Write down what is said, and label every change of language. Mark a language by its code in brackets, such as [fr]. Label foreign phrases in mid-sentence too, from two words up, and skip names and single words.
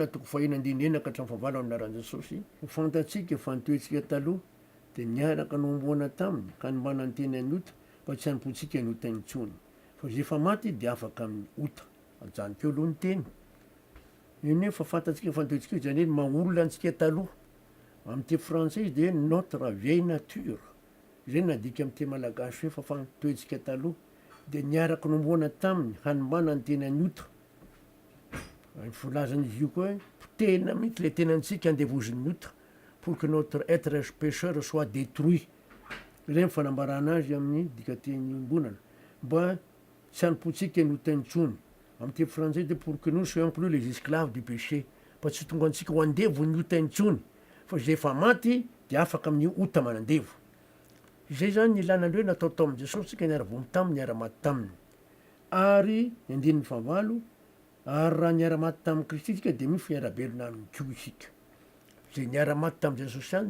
[mg] 9:enina ka hatramin'ny 15 amin'anaran'i Jesôsy fantatsika fa nitoetsika taloha de niaraka nomboana taminy ka nimbana ny teny any ota mba tsy hanompotsika ny ota intsony fa zay efa maty de afaka amin'ny ota ajanoko eo aloha ny teny iny hoe fa fantatsika fa nitoetsika io zany hoe maolona antsika taloha amin'ny teny français izy de [fr] notre vieille nature [mg] zay nadika amin'ny teny malagasy hoe fa fantoetsika taloha de niaraka nomboana taminy hanimbana ny teny any ota folazan'izy io koa potehina mihitsy le tenantsika andevozin'ny ota [fr] pour que notre être pécheur soit détruit [mg] zay mifanambarana azy amin'ny dikateny ombonana mba tsy hanompotsika ny ota intsony amin'ny teny français de [fr] pour que nous soyons plus les esclaves du péché [mg] mba tsy tonga antsika ho andevo ny ota intsony fa zay efa maty de afaka amin'ny ota manandevo zay zany ny ilana andreo natao tao amin'i Jesôsy tsika niara-vomy taminy niara-maty taminy ary ny andininy favalo ary raha niara-maty tamin'i Kristy tsika de misy fiara-belona aminy koa isika zay niara-maty tamin'i Jesôsy any